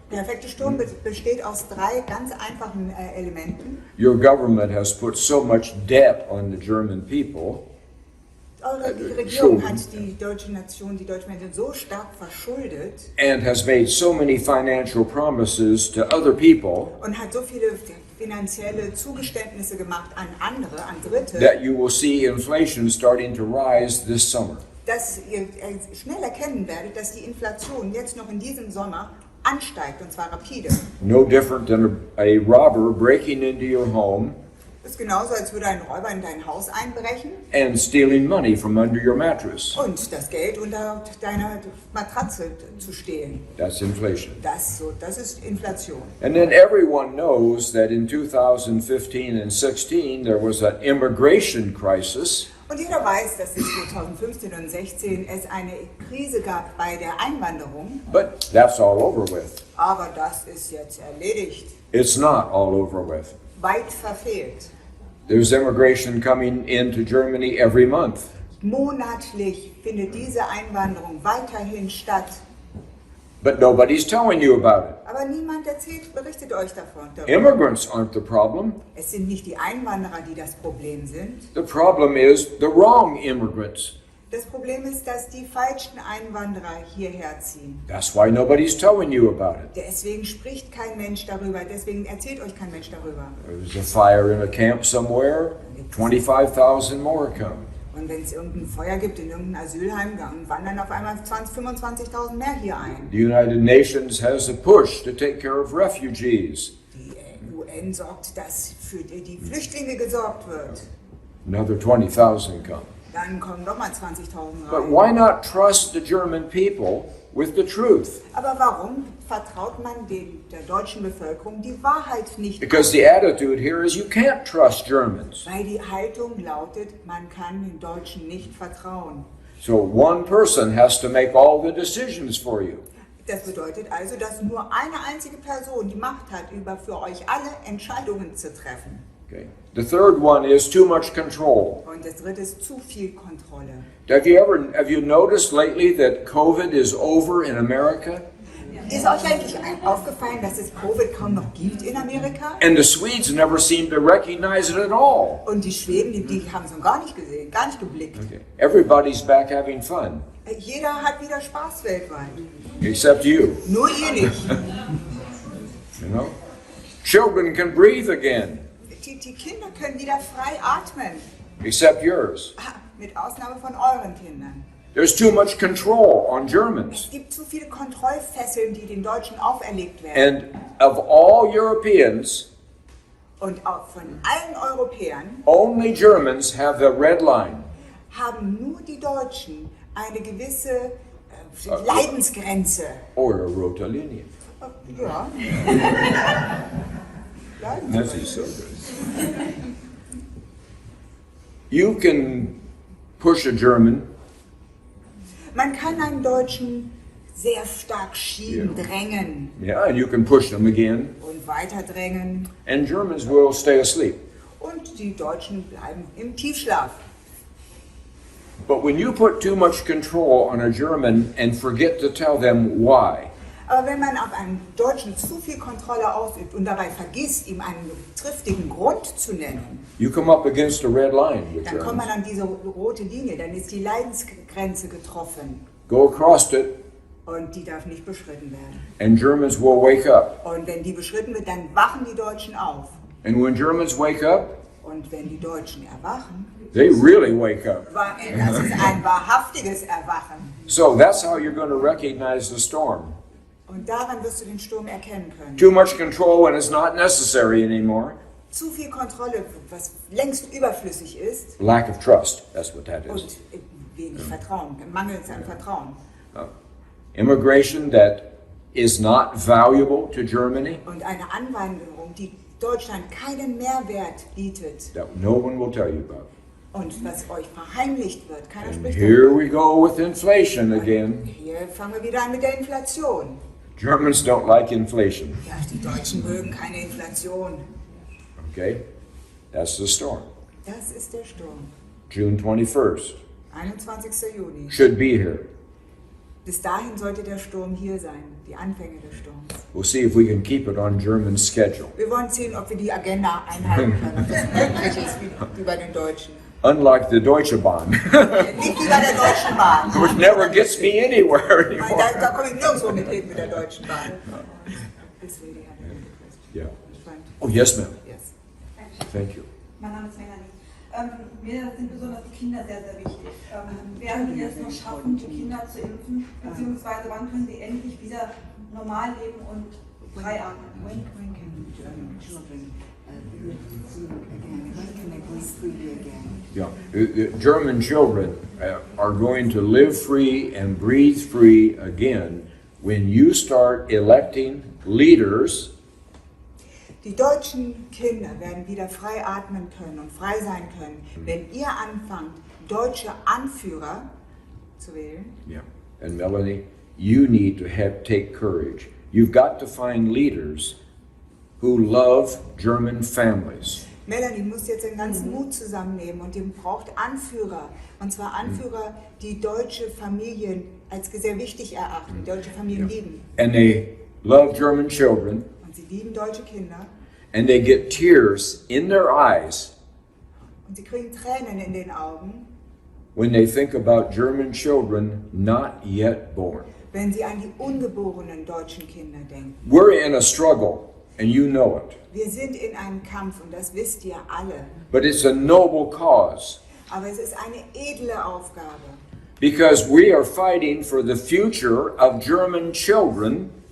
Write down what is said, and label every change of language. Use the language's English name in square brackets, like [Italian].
[German] Der perfekte Sturm besteht aus drei ganz einfachen Elementen. [English] Your government has put so much debt on the German people [German] Eure Regierung hat die deutsche Nation, die deutschen Menschen so stark verschuldet [English] and has made so many financial promises to other people [German] und hat so viele finanzielle Zugeständnisse gemacht an andere, an Dritte, [English] that you will see inflation starting to rise this summer. [German] dass ihr schnell erkennen werdet, dass die Inflation jetzt noch in diesem Sommer ansteigt, und zwar rapide. [English] No different than a robber breaking into your home [German] Das ist genauso, als würde ein Räuber in dein Haus einbrechen [English] and stealing money from under your mattress. [German] und das Geld unter deiner Matratze zu stehlen. [English] That's inflation. [German] Das ist Inflation. [English] And then everyone knows that in 2015 and 16 there was an immigration crisis. [German] Und jeder weiß, dass es 2015 und 2016 es eine Krise gab bei der Einwanderung. [English] But that's all over with. [German] Aber das ist jetzt erledigt. [English] It's not all over with. [German] Weit verfehlt. [English] There's immigration coming into Germany every month. [German] Monatlich findet diese Einwanderung weiterhin statt. [English] But nobody's telling you about it. [German] Aber niemand berichtet euch davon. [English] Immigrants aren't the problem. [German] Es sind nicht die Einwanderer, die das Problem sind. [English] The problem is the wrong immigrants. [German] Das Problem ist, dass die falschen Einwanderer hierher ziehen. [English] That's why nobody's telling you about it. [German] Deswegen spricht kein Mensch darüber, deswegen erzählt euch kein Mensch darüber. [English] There's a fire in a camp somewhere, 25,000 more come. [German] Und wenn es irgendein Feuer gibt in irgendeinem Asylheim, dann wandern auf einmal 25.000 mehr hier ein. [English] The United Nations has a push to take care of refugees. [German] Die UN sorgt, dass für die Flüchtlinge gesorgt wird. [English] Another 20,000 come. [German] Dann kommen nochmal 20.000 [English] But [German] rein. [English] why not trust the German people with the truth? [German] Aber warum vertraut man der deutschen Bevölkerung die Wahrheit nicht? [English] Because the attitude here is you can't trust Germans. [German] Weil die Haltung lautet, man kann den Deutschen nicht vertrauen. [English] So one person has to make all the decisions for you. [German] Das bedeutet also, dass nur eine einzige Person die Macht hat, für euch alle Entscheidungen zu treffen. [English] Okay. The third one is too much control. [German] Und das dritte ist zu viel Kontrolle. [English] Have you noticed lately that COVID is over in America? [German] Ist euch eigentlich aufgefallen, dass es Covid kaum noch gibt in Amerika? [English] And the Swedes never seem to recognize it at all. [German] Und die Schweden, die haben es noch gar nicht gesehen, gar nicht geblickt. [English] Okay. Everybody's back having fun, [German] Jeder hat wieder Spaß weltweit. [English] except you. [German] Nur ihr nicht. [English] You know, children can breathe again, [German] Die Kinder können wieder frei atmen. [English] except yours. [German] Mit Ausnahme von euren Kindern. [English] There's too much control on Germans. [German] Es gibt zu viele Kontrollfesseln, die den Deutschen auferlegt werden. [English] And of all Europeans, [German] Und auch von allen Europäern [English] only Germans have the red line. [German] haben nur die Deutschen eine gewisse Leidensgrenze. [English] Or a [German] rote Linie. Ja. [English] This is so good. You can push a German, [German] Man kann einen Deutschen sehr stark schieben, drängen [English] yeah, and you can push them again, [German] und weiter drängen. [English] and Germans will stay asleep. [German] Und die Deutschen bleiben im Tiefschlaf. [English] But when you put too much control on a German and forget to tell them why, [German] Aber wenn man auf einen Deutschen zu viel Kontrolle ausübt und dabei vergisst, ihm einen triftigen Grund zu nennen, [English] you come up against a red line with [German] dann kommt man [English] Germans. [German] an diese rote Linie, dann ist die Leidensgrenze getroffen [English] Go across it, [German] und die darf nicht beschritten werden. [English] and Germans will wake up. [German] Und wenn die beschritten wird, dann wachen die Deutschen auf. [English] And when Germans wake up, [German] Und wenn die Deutschen erwachen, [English] they really wake up. [German] das ist ein wahrhaftiges Erwachen. [English] So that's how you're going to recognize the storm. [German] Und daran wirst du den Sturm erkennen können. [English] Too much control when it's not necessary anymore. [German] Zu viel Kontrolle, was längst überflüssig ist, [English] Lack of trust, that's what that [German] und [English] is. [German] wenig Vertrauen, Mangel an Vertrauen. [English] Immigration that is not valuable to Germany, [German] Und eine Anwanderung, die Deutschland keinen Mehrwert bietet [English] that no one will tell you about. [German] und was euch verheimlicht wird. Keiner [English] And [German] spricht [English] here [German] darüber. [English] we go with inflation again. [German] Hier fangen wir wieder an mit der Inflation. [English] Germans don't like inflation, [German] Ja, die Deutschen mögen keine Inflation. [English] okay? That's the storm. [German] Das ist der Sturm. [English] June 21st, [German] 21. Juni. [English] should be here. [German] Bis dahin sollte der Sturm hier sein, die Anfänge des Sturms. [English] We'll see if we can keep it on German schedule. [German] Wir wollen sehen, ob wir die Agenda einhalten können, ob das möglich ist, wie bei den Deutschen. [English] Unlike the Deutsche Bahn, [German] Nicht wie bei der Deutschen Bahn. [English] which never gets me anywhere [German] Nein, [English] anymore. [German] da komme ich nirgendwo mit hin mit der Deutschen Bahn. [English] This lady had a question. Yeah. Fine. Oh, yes, ma'am. Yes. Thank you. [German] Mein Name ist Melanie. Mir sind besonders die Kinder sehr, sehr wichtig. Werden wir es noch schaffen, die Kinder zu impfen? Beziehungsweise wann können sie endlich wieder normal leben und frei atmen? [English] When can German children breathe again? When can they breathe freely again? Yeah, the German children are going to live free and breathe free again when you start electing leaders. [German] Die deutschen Kinder werden wieder frei atmen können und frei sein können, wenn ihr anfangt, deutsche Anführer zu wählen. [English] Yeah, and Melanie, you need to take courage. You've got to find leaders who love German families. [German] Melanie muss jetzt den ganzen Mut zusammennehmen und ihr braucht Anführer. Und zwar Anführer, die deutsche Familien als sehr wichtig erachten, deutsche Familien lieben. [English] And they love German children. [German] Und sie lieben deutsche Kinder. [English] And they get tears in their eyes [German] Und sie kriegen Tränen in den Augen, [English] when they think about German children not yet born. [German] wenn sie an die ungeborenen deutschen Kinder denken. [English] We're in a struggle, and you know it. [German] Wir sind in einem Kampf und das wisst ihr alle. [English] But it's a noble cause [German] Aber es ist eine edle Aufgabe, [English] because we are fighting for the future of German children